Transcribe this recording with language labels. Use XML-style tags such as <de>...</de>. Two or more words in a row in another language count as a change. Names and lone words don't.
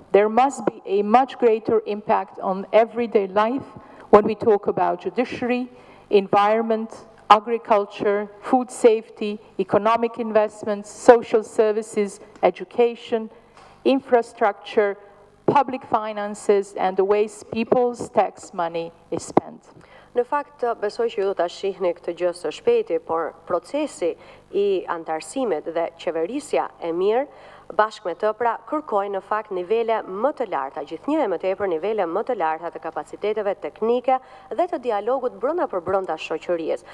<en>There must be a much greater impact on everyday life when we talk about judiciary, environment, agriculture, food safety, economic investments, social services, education, infrastructure, public finances, and the ways people's tax money is spent.</en> <sq>Në fakt, besoj që ju do ta shihni këtë gjë së shpejti, por procesi I antarësimit dhe qeverisja e mirë, bashkë me të pra kërkojnë në fakt nivele më të larta, gjithnjë e më tepër nivele më të larta të kapaciteteve teknike dhe të dialogut brenda për brenda shoqërisë.</sq>